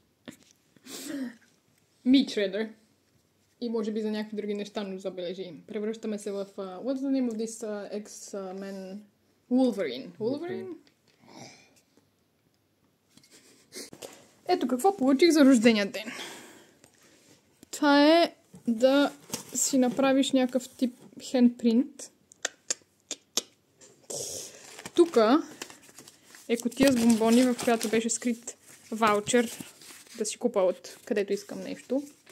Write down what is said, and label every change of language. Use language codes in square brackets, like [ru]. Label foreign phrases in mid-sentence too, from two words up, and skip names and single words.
[en] Meat shredder. [bg] И може би за някакви други неща, но забележи. Превръщаме се в... [en] what's the name of this X-Men? Wolverine. Wolverine? [bg] Ето какво получих за рождения ден. Това е да си направиш някакъв тип хендпринт. Тука е кутия с бомбони, в която беше скрит ваучер да си купа от където искам нещо.